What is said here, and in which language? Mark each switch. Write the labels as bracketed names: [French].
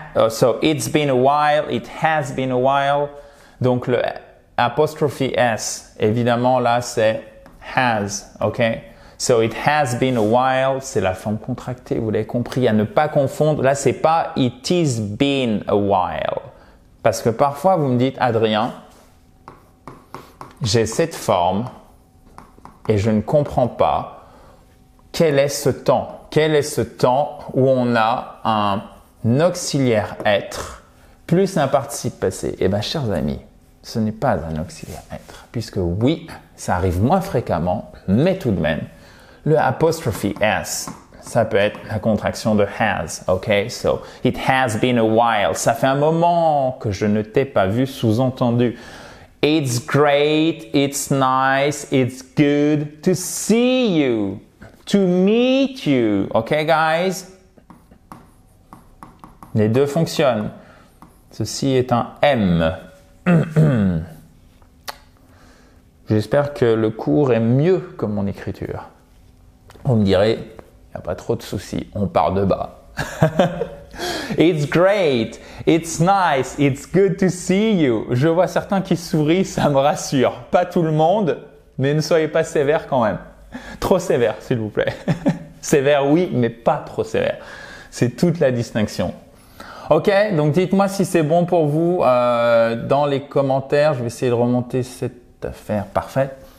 [English] So it's been a while, it has been a while. [French] Donc le apostrophe S, évidemment là c'est has, ok? [English] So it has been a while, [French] c'est la forme contractée, vous l'avez compris, à ne pas confondre. Là, c'est pas [English] it is been a while. [French] Parce que parfois, vous me dites, Adrien, j'ai cette forme et je ne comprends pas quel est ce temps. Quel est ce temps où on a un auxiliaire être plus un participe passé? Eh bien, chers amis, ce n'est pas un auxiliaire être, puisque oui, ça arrive moins fréquemment, mais tout de même, le apostrophe s, ça peut être la contraction de has, ok? [English] So, it has been a while. [French] Ça fait un moment que je ne t'ai pas vu, sous-entendu. [English] It's great, it's nice, it's good to see you, to meet you, ok guys? [French] Les deux fonctionnent. Ceci est un M. J'espère que le cours est mieux que mon écriture. On me dirait, il n'y a pas trop de soucis, on part de bas. [English] It's great, it's nice, it's good to see you. [French] Je vois certains qui sourient, ça me rassure. Pas tout le monde, mais ne soyez pas sévère quand même. Trop sévère, s'il vous plaît. Sévère, oui, mais pas trop sévère. C'est toute la distinction. Ok, donc dites-moi si c'est bon pour vous dans les commentaires. Je vais essayer de remonter cette affaire. Parfait.